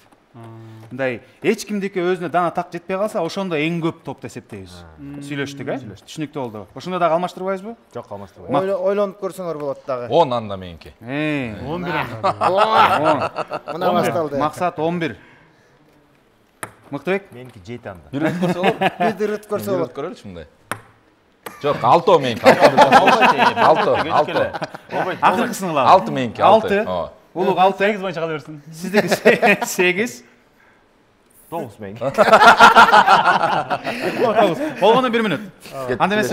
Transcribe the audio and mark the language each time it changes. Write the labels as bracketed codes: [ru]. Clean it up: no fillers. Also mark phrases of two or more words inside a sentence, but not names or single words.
[ky] Мындай эч кимдики өзүнө дана так жетпей калса, ошондо эң көп топду эсептейбиз. Сүйлөштүк, Түшүнүктүү болду. Ошондо дагы алмаштырбайбызбы? Жок, алмаштырбайбыз. Ойлонуп көрсөңөр болот дагы. 10 анда меники. 11. Мына башталды. Максат 11. Мыктыбек? Меники 7 анда. Бир ирет көрсө болот? Бир ирет көрсө болот. Көрөлүчү мындай. Жок, 6 меники. 6. Акыркысын кылалы. 6 меники, 6. Улук 6. 8 боюнча кала берсин. Сиздики 8. 9 меники. Болгону 1 минут. Анда эмесе,